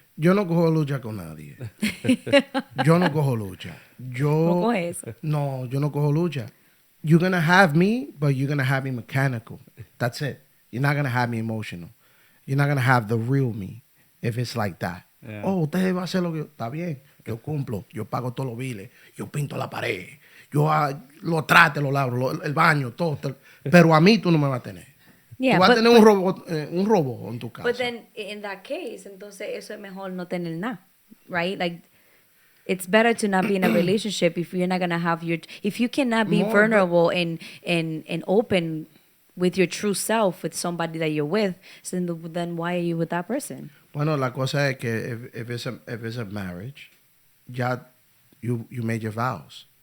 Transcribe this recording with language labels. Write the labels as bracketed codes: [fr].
[es] Yo no cojo lucha con nadie. Yo no cojo lucha. No coges. No, yo no cojo lucha. [en] You're going to have me, but you're going to have me mechanical. That's it. You're not going to have me emotional. You're not going to have the real me if it's like that. Yeah. [es] Oh, usted va a hacer lo que... Está bien. Yo cumplo. Yo pago todos los biles. Yo pinto la pared. Yo lo trate, lo lavo, el baño, todo. Pero a mí tú no me vas a tener. [en] Yeah, [es] Tú vas a [en] but, [es] tener un robot en tu casa. [en] but then in that case, entonces eso es mejor no tener nada, right? Like, it's better to not be in a relationship if you're not gonna have if you cannot be No, vulnerable and open with your true self with somebody that you're with, so then why are you with that person? Bueno, la cosa es que if it's a marriage, ya you made your vows.